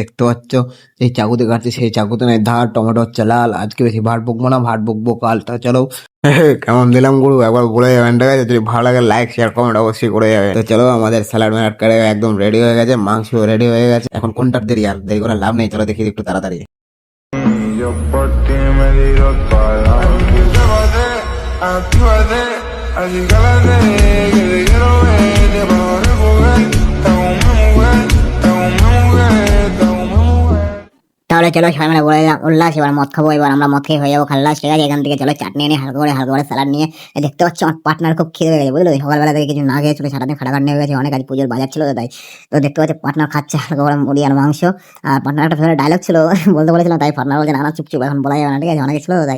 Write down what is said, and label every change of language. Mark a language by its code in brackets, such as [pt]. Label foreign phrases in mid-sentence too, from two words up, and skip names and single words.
[bn] দেখতে পাচ্ছ এই চাকুতে কাটছি, সেই চাকুতে নাই ধার। টমেটো হচ্ছে লাল। আজকে বেশি ভাট বকবো না, ভাট বকবো কাল। তা চলো, কেমন দিলাম গুরু, একবার বলে যাবেন, ঠিক আছে। যদি ভালো লাগে [en] like share comment [bn] অবশ্যই করে যাবে। তো চলো, আমাদের স্যালাড ম্যালাড করে একদম রেডি হয়ে গেছে, মাংস রেডি হয়ে গেছে। এখন কোনটার দেরি, আর দেরি করে লাভ নেই, চলো দেখি একটু তাড়াতাড়ি। [es] Yo por ti me tiro toda la noche. Actívate, así cálate, que te quiero ver, te puedo recoger. Te hago una mujer, te hago una mujer, te hago una mujer. [bn] তাহলে চলো সবাই মিলে বলে দিলাম উল্লাস, এবার মদ খাবো। এবার আমরা মদ খেয়ে হয়ে যাবো খাল্লাস, ঠিক আছে। এখান থেকে চলো চাটনি নিয়ে হালকা করে স্যালাড নিয়ে। দেখতে পাচ্ছি আমার পার্টনার খুব খিদে হয়ে গেছে, বুঝলো। সকালবেলা থেকে কিছু না খেয়েছিল, সারাদিন খাটাখাটনি হয়ে গেছে, অনেক আজ পুজোর বাজার ছিল তো তাই। তো দেখতে পাচ্ছি পার্টনার খাচ্ছে হালকা করে মুড়ি আর মাংস। আর পার্টনার একটা [en] favourite dialogue [bn] ছিল, বলতে বলেছিলাম, তাই পার্টনার বলছে না চুপচুপ, এখন বলা যাবে না, ঠিক আছে, অনেক ছিল তো তাই।